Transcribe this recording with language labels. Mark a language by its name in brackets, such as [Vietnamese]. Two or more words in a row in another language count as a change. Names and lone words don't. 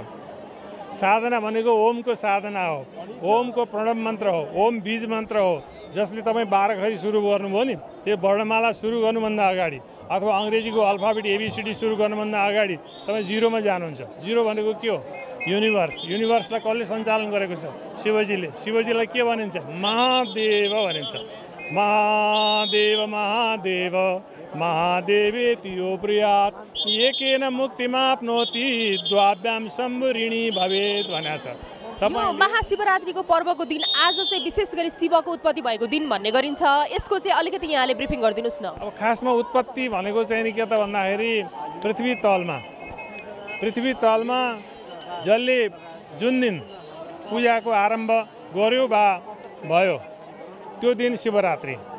[Nepali] साधना भनेको ओमको साधना हो, ओमको प्रणव मन्त्र हो, ओम बीज मन्त्र हो, जसले तपाईँ 12 खरी सुरु गर्नुभयो नि, त्यो वर्णमाला सुरु गर्नुभन्दा अगाडि अथवा अङ्ग्रेजीको अल्फाबेट ABCD सुरु गर्नुभन्दा अगाडि तपाईँ जिरोमा जानुहुन्छ। जिरो भनेको के हो? युनिभर्स। युनिभर्सलाई कसले सञ्चालन गरेको छ? शिवजीले। शिवजीलाई के भनिन्छ? महादेव भनिन्छ। [Sanskrit] महादेव महादेव महादेवेति यो प्रियात् एकेन मुक्तिमाप्नोति द्वाभ्यां सम्भुरिणी भवेत् [Nepali] भनेको छ। यो महाशिवरात्रिको पर्वको दिन आज चाहिँ विशेष गरी शिवको उत्पत्ति भएको दिन भन्ने गरिन्छ, यसको चाहिँ अलिकति यहाँले ब्रिफिङ गरिदिनुहोस् न। अब खासमा उत्पत्ति भनेको चाहिँ नि के त भन्दाखेरि पृथ्वी तलमा जसले जुन दिन पूजाको आरम्भ गर्यो वा भयो त्यो दिन शिवरात्रि।